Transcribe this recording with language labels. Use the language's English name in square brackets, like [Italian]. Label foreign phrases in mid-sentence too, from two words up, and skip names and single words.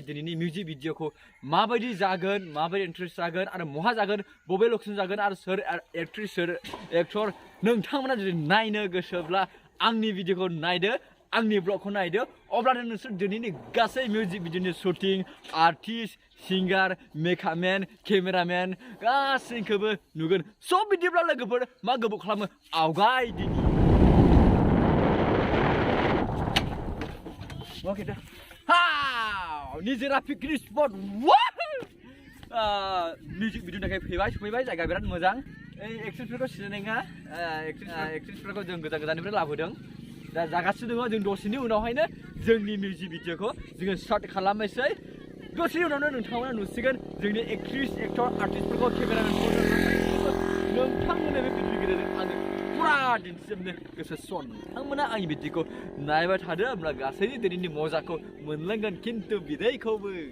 [Bodo] दिनैनि मिउजिक भिडिअखौ माबायदि जागोन माबायदि इन्ट्रेस्ट जागोन आरो बहा जागोन बबे लकेसन जागोन आरो सोर एक्ट्रिस सोर एक्टर नोंथांमोना जुदि नायनो गोसोब्ला आंनि भिडिअखौ नायदो आंनि ब्लगखौ नायदो अब्लानो नोंसोर दिनैनि गासै मिउजिक भिडिअनि [English] shooting artist singer makeupman cameraman [Bodo] गासैखौबो नुगोन स' बिदिब्ला लोगोफोर मा गोबाव खालामो आवगाय दिनै Oke dah. Wow, ini zera [English] picnic spot. [Bodo] Wow. [English] Music video [Bodo] nak faibai jaga birat mojang. Actressफोरखौ सिनायनाङा actressफोरखौ जों गोजान-गोजाननिफ्राय लाबोदों. दा जागासिनो दङ जों दसेनि उनावहायनो जोंनि मिउजिक भिडिअखौ जोङो स्टार्ट खालामनोसै. दसेनि उनावनो नोंथांमोना नुसिगोन जोंनि एक्ट्रिस एक्टर आर्टिस्टफोरखौ केमेरामेनफोरखौ नोंथांमोना बे भिडिअनि गेजेरजों आङो पुरा दिन्थिजोबनो गोसो सन नोंथांमोना आंनि भिडिअखौ नायबाय थादो होमब्ला गासैनि दिनैनि मजाखौ मोनलांगोन खिन्थु बिदैखौबो